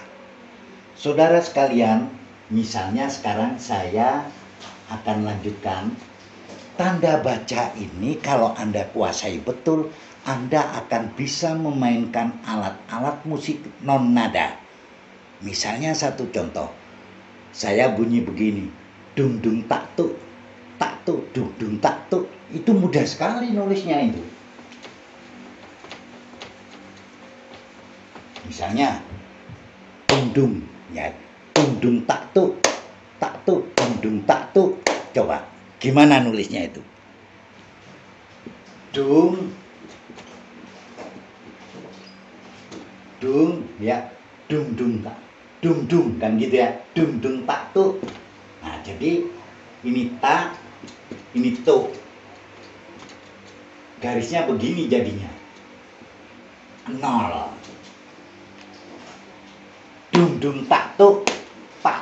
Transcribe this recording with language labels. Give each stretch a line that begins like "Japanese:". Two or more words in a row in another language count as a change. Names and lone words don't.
Indonesian: Saudara sekalian, misalnya sekarang saya akan lanjutkan. Tanda baca ini kalau Anda kuasai betul, Anda akan bisa memainkan alat-alat musik non nada. Misalnya satu contoh, saya bunyi begini, dung dung tak tuk, dung dung tak tuk. Itu mudah sekali nulisnya itu. Misalnya dung dung, ya dung dung tak tuk, dung dung tak tuk. Coba, gimana nulisnya itu? dung, dung, ya, dung tak, dung kan gitu ya, dung tak tuh. Nah jadi ini tak, ini tuh, garisnya begini jadinya, 0. Dung tak tuh, tak.